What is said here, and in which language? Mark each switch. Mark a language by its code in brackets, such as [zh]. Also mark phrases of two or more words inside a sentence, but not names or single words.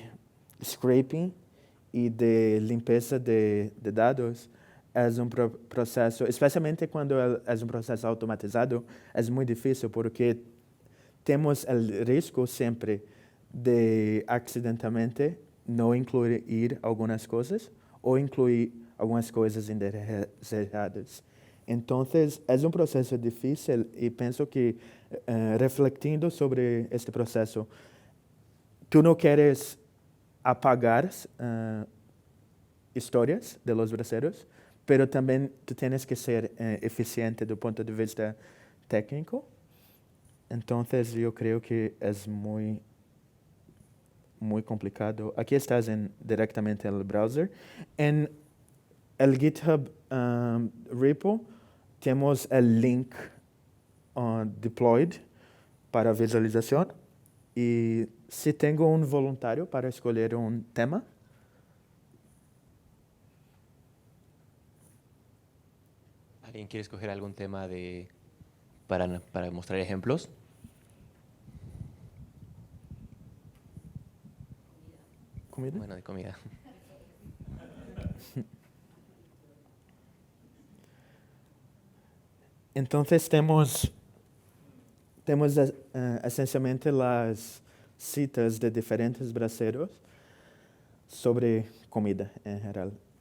[pt] scraping e de limpeza de dados é processo, especialmente quando é processo automatizado, é muito difícil porque temos o risco sempre de acidentalmente não incluir algumas coisas ou incluir algumas coisas erradas. Então, é processo difícil e penso que, refletindo sobre este processo, tu não queres apagar histórias de [es] los braceros, pero [pt] também tu tens que ser eficiente do ponto de vista técnico. Então, eu creio que é muito complicado. Aqui estás diretamente no browser. [es] En el [pt] GitHub repo temos o link deployed para visualização. E se tenho voluntário para escolher tema, [es] ¿Alguien quiere escoger algún tema para mostrar ejemplos? Comida? Bueno, de comida. [pt] Então, temos essencialmente as citas de diferentes braceros sobre comida em geral.